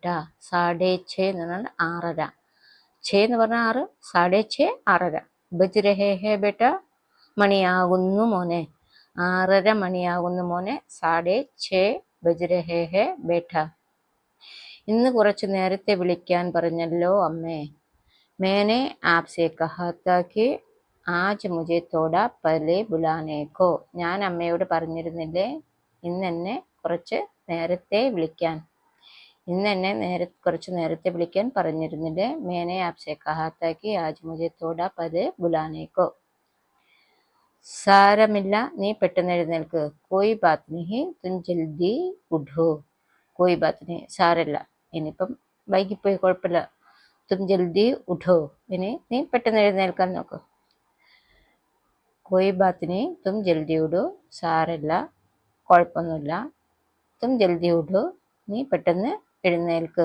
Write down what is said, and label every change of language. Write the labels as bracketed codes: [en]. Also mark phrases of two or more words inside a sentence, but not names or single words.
[ml] 6:30 എന്ന് പറഞ്ഞാൽ 6:30. 6 എന്ന് പറഞ്ഞാൽ 6, 6:30 6:30. [hi] बज रहे हैं बेटा, [ml] മണിയാകുന്നു മോനെ. [hi] 6:30 [ml] മണിയാകുന്നു മോനെ. [hi] 6:30 बज रहे हैं बेटा. [ml] ഇന്ന് കുറച്ച് നേരത്തെ വിളിക്കാൻ പറഞ്ഞല്ലോ അമ്മേ. [hi] मैंने आपसे कहा था कि आज मुझे थोड़ा पहले बुलाने को. [ml] ഞാൻ അമ്മയോട് പറഞ്ഞിരുന്നില്ലേ ഇന്നെന്നെ കുറച്ച് നേരത്തെ വിളിക്കാൻ. കുറച്ച് നേരത്തെ വിളിക്കാൻ പറഞ്ഞിരുന്നില്ലേ. [hi] मैंने आपसे कहा था कि आज मुझे थोड़ा पहले बुलाने को. [ml] സാരമില്ല, നീ പെട്ടെന്ന് എഴുന്നേൽക്ക്. [hi] कोई बात नहीं, तुम जल्दी उठो. कोई बात नहीं, [ml] സാരമില്ല, ഇനിയിപ്പം വൈകിപ്പോയി, കുഴപ്പമില്ല. [hi] तुम जल्दी उठो, [ml] ഇനി നീ പെട്ടെന്ന് എഴുന്നേൽക്കാൻ നോക്ക്. [hi] कोई बात नहीं तुम जल्दी उठो. [ml] സാരമില്ല, കുഴപ്പമൊന്നുമില്ല. [hi] तुम जल्दी उठो, [ml] നീ പെട്ടെന്ന് എഴുന്നേൽക്ക്.